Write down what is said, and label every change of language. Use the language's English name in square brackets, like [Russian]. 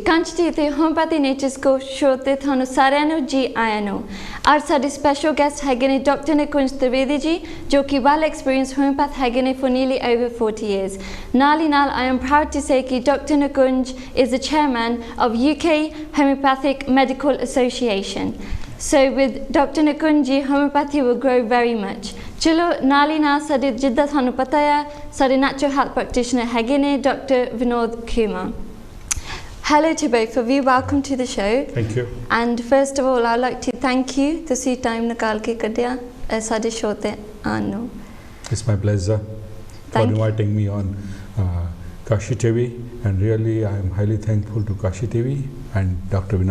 [Punjabi] Kanchi TV ਤੇ homoeopathy nature's ਕੋ show ਤੇ ਤੁਹਾਨੂੰ ਸਾਰਿਆਂ ਨੂੰ ਜੀ ਆਇਆਂ ਨੂੰ। ਅੱਜ ਸਾਡੇ ਸਪੈਸ਼ਲ ਗੈਸਟ ਹੈਗੇ ਨੇ ਡਾਕਟਰ ਨਿਕੁੰਜ ਤ੍ਰਿਵੇਦੀ ਜੀ ਜੋ ਕਿ ਵੈਲ ਐਕਸਪੀਰੀਅੰਸ ਹੋਮਪੈਥ ਹੈਗੇ ਨੇ [English] for nearly over 40 years। [Punjabi] ਨਾਲ ਹੀ ਨਾਲ [English] I am proud to say ਕਿ Dr. Nikunj is the chairman of UK Homeopathic Medical Association। So with Dr. Nikunj ji, homeopathy will grow very much। [Punjabi] ਚਲੋ ਨਾਲ ਹੀ ਨਾਲ ਸਾਡੇ ਜਿੱਦਾਂ ਤੁਹਾਨੂੰ ਪਤਾ ਹੈ ਸਾਡੇ ਨੈਚੁਰਲ ਹੈਲਥ ਪ੍ਰੈਕਟੀਸ਼ਨਰ ਹੈਗੇ ਨੇ doctor Vinod ਖੇਮਾ। [English] Hello to both of you, welcome to the show। Thank you। And first of all, I'd like to thank you [Punjabi] ਤੁਸੀਂ time ਨਿਕਾਲ ਕੇ ਕੱਢਿਆ ਸਾਡੇ show ਤੇ ਆਉਣ ਨੂੰ। [English] It's my pleasure for inviting me on Kashi TV, and really I am highly thankful to Kashi TV and Dr.